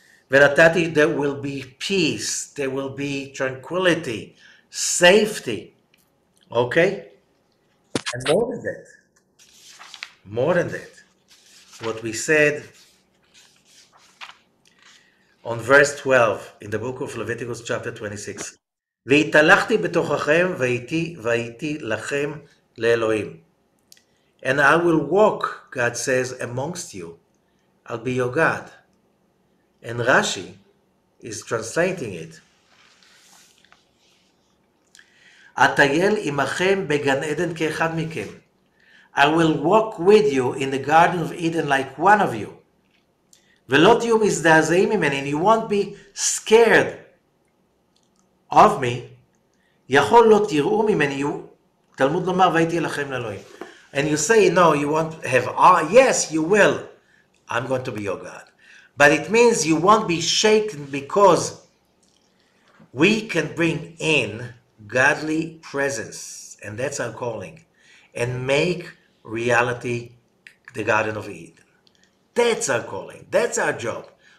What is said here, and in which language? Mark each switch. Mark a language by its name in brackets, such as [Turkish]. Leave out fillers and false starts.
[English] Veratati, there will be peace, there will be tranquility, safety. Okay? And more than that, what we said on verse 12 in the book of Leviticus chapter 26. [Hebrew] והתהלכתי בתוככם והייתי לכם לאלוהים. [English] And I will walk, God says, amongst you. I'll be your God. And Rashi is translating it. [Hebrew] אטייל עמכם בגן עדן כאחד מכם. [English] I will walk with you in the Garden of Eden like one of you. [Hebrew] ולא תהיו מזדעזעים ממני, [English] and you won't be scared of me. [Hebrew] יכול לא תראו ממני, תלמוד לומר והייתי לכם לאלוהים. [English] And you say, no, you won't have, yes, you will. I'm going to be your God. But it means you won't be shaken because we can bring in godly presence, and that's our calling, and make reality the Garden of Eden. That's our calling. That's our job.